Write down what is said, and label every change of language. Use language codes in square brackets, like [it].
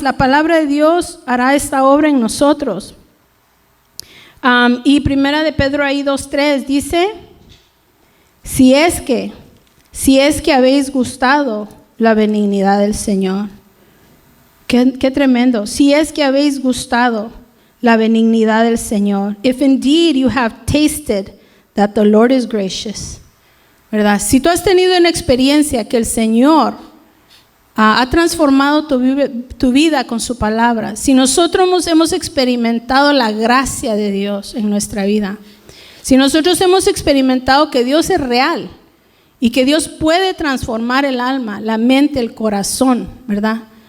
[es] La palabra de Dios hará esta obra en nosotros. Y primera de Pedro ahí 2:3 dice: si es que habéis gustado la benignidad del Señor. Qué tremendo. Si es que habéis gustado la benignidad del Señor. [en] If indeed you have tasted that the Lord is gracious. [es] ¿Verdad? Si tú has tenido una experiencia que el Señor ha transformado tu vida con su palabra, si nosotros hemos experimentado la gracia de Dios en nuestra vida, si nosotros hemos experimentado que Dios es real y que Dios puede transformar el alma, la mente, el corazón, ¿verdad?